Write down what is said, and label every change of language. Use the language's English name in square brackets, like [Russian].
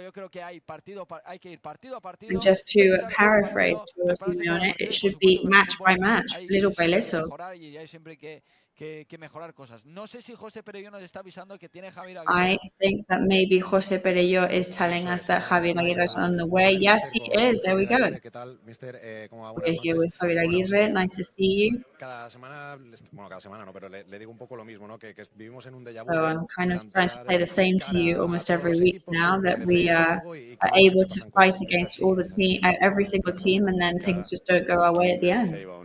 [Spanish] Yo creo que hay que ir partido a partido. [English] And just to paraphrase Cholo Simeone, it should be match by match, little by little. [Spanish] Y hay siempre que mejorar cosas. No sé si José Perello nos está avisando que tiene Javier [English] I [Spanish] Aguirre. [English] think that maybe José Perello is telling us that Javier Aguirre is on the way. Yes, he is. There we go. We're here with Javier Aguirre. Nice to see you. So I'm kind of trying to say the same to you almost every week now, that we are able to fight against all the team, every single team, and then things just don't go our way at the end.